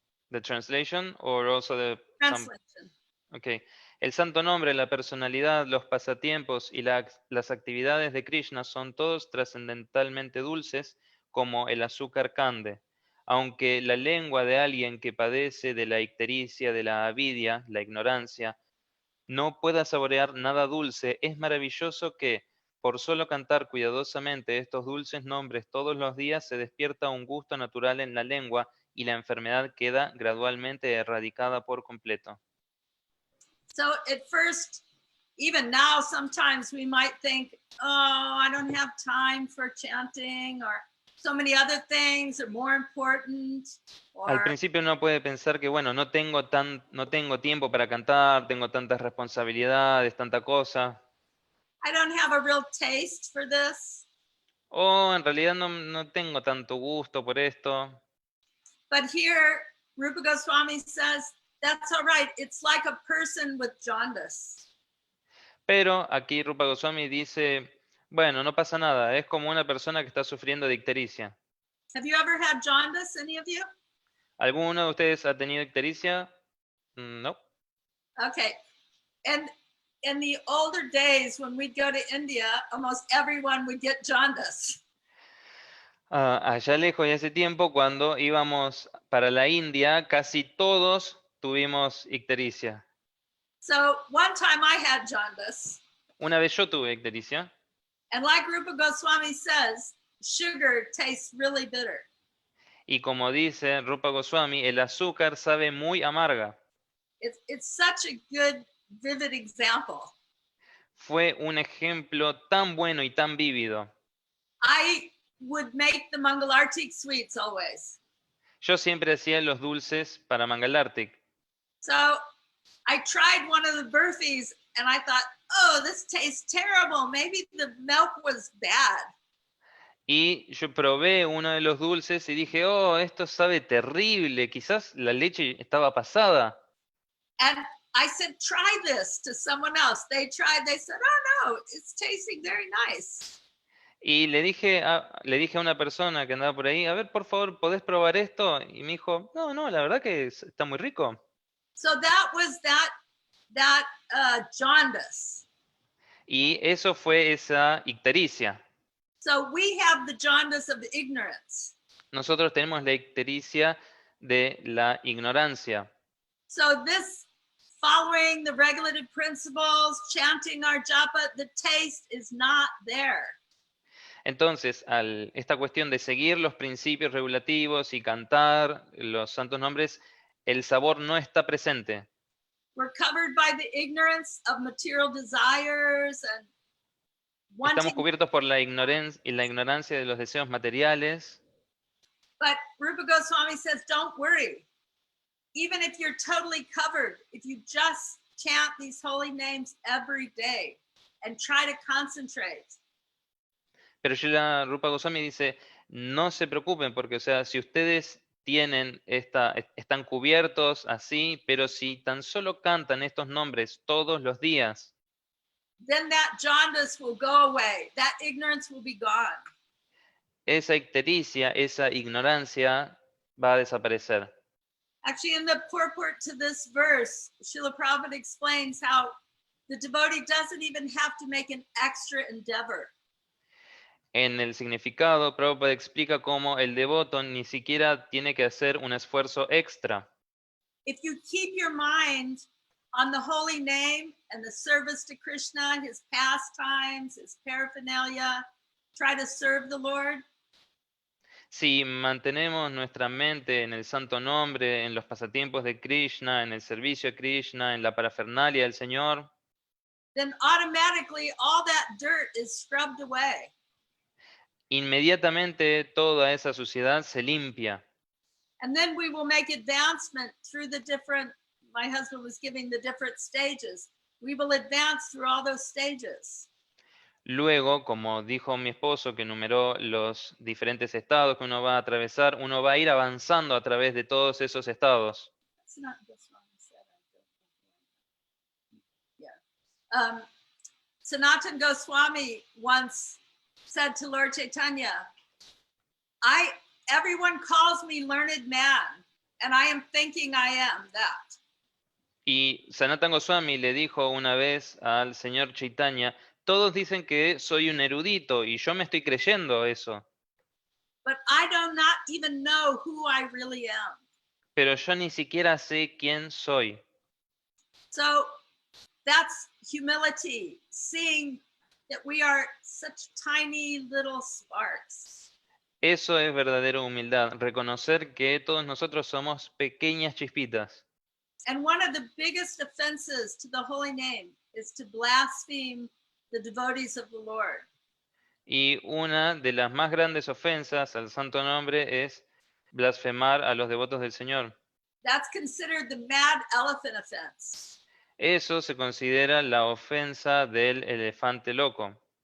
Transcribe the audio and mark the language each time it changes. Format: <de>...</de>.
<en>The translation or also the Translation. Okay.</en> <es>El santo nombre, la personalidad, los pasatiempos y las actividades de Krishna son todos trascendentalmente dulces como el azúcar cande. Aunque la lengua de alguien que padece de la ictericia, de la avidia, la ignorancia, no pueda saborear nada dulce, es maravilloso que, por solo cantar cuidadosamente estos dulces nombres todos los días, se despierta un gusto natural en la lengua y la enfermedad queda gradualmente erradicada por completo.</es> <en>So at first, even now, sometimes we might think, oh, I don't have time for chanting, or so many other things are more important.</en> <es>Al principio uno puede pensar que, bueno, no tengo tiempo para cantar, tengo tantas responsabilidades, tanta cosa.</es> <en>I don't have a real taste for this.</en> <es>O en realidad no tengo tanto gusto por esto.</es> <en>But here, Rupa Goswami says, that's all right. It's like a person with jaundice.</en> <es>Pero aquí Rupa Goswami dice, bueno, no pasa nada, es como una persona que está sufriendo de ictericia.</es> <en>Have you ever had jaundice, any of you?</en> <es>¿Alguno de ustedes ha tenido ictericia?</es> <en>No. Okay. And in the older days when we'd go to India, almost everyone would get jaundice.</en> <es>Allá lejos y hace tiempo, cuando íbamos para la India, casi todos tuvimos ictericia.</es> <en>So one time I had jaundice,</en> <es>Una vez yo tuve ictericia,</es> <en>and like Rupa Goswami says, sugar tastes really bitter.</en> <es>y como dice Rupa Goswami, el azúcar sabe muy amarga.</es> <en>It's such a good, vivid example.</en> <es>Fue un ejemplo tan bueno y tan vívido.</es> <en>I would make the Mangalartik sweets always.</en> <es>Yo siempre hacía los dulces para Mangalartik.</es> <en>So I tried one of the burfies and I thought, oh, this tastes terrible. Maybe the milk was bad.</en> <es>Y yo probé uno de los dulces y dije, oh, esto sabe terrible, quizás la leche estaba pasada.</es> <en>And I said, try this to someone else. They tried, they said, oh no, it's tasting very nice.</en> <es>Y le dije a una persona que andaba por ahí, a ver, por favor, ¿podés probar esto? Y me dijo, no, la verdad que está muy rico.</es> <en>So that was that jaundice.</en> <es>Y eso fue esa ictericia.</es> <en>So we have the jaundice of ignorance.</en> <es>Nosotros tenemos la ictericia de la ignorancia.</es> <en>So this following the regulative principles, chanting our japa, the taste is not there.</en> <es>Entonces, esta cuestión de seguir los principios regulativos y cantar los santos nombres, el sabor no está presente.</es> <en>We're covered by the ignorance of material desires and</en> <es>Estamos</es> <en>wanting,</en> <es>cubiertos por la ignorancia de los deseos materiales.</es> <en>but Rupa Goswami says, don't worry. Even if you're totally covered, if you just chant these holy names every day and try to concentrate,</en> <es>Pero Srila Rupa Goswami dice, no se preocupen, porque, o sea, si ustedes están cubiertos así, pero si tan solo cantan estos nombres todos los días,</es> <en>then that jaundice will go away. That ignorance will be gone.</en> <es>esa ictericia, esa ignorancia va a desaparecer.</es> <en>Actually, in the purport to this verse, Srila Prabhupada explains how the devotee doesn't even have to make an extra endeavor.</en> <es>En el significado, Prabhupada explica cómo el devoto ni siquiera tiene que hacer un esfuerzo extra.</es> <en>If you keep your mind on the holy name and the service to Krishna, his pastimes, his paraphernalia, try to serve the Lord,</en> <es>Si mantenemos nuestra mente en el santo nombre, en los pasatiempos de Krishna, en el servicio a Krishna, en la parafernalia del Señor,</es> <en>then automatically all that dirt is scrubbed away.</en> <es>inmediatamente toda esa suciedad se limpia.</es> <en>And then we will make advancement through the different, my husband was giving the different stages. We will advance through all those stages.</en> <es>Luego, como dijo mi esposo, que enumeró los diferentes estados que uno va a atravesar, uno va a ir avanzando a través de todos esos estados.</es> <en>That's not what I said. Yeah. Sanatan Goswami once said to Lord Chaitanya, everyone calls me learned man, and I am thinking I am that.</en> <es>Y Sanatan Goswami le dijo una vez al señor Chaitanya, todos dicen que soy un erudito y yo me estoy creyendo eso,</es> <en>But I do not even know who I really am.</en> <es>pero yo ni siquiera sé quién soy.</es> <en>So that's humility, seeing that we are such tiny little sparks.</en> <es>Eso es verdadera humildad, reconocer que todos nosotros somos pequeñas chispitas.</es> <en>And one of the biggest offenses to the holy name is to blaspheme the devotees of the Lord.</en> <es>Y una de las más grandes ofensas al santo nombre es blasfemar a los devotos del Señor.</es> <en>That's considered the mad elephant offense.</en> <es>Eso se considera la ofensa del elefante loco.</es>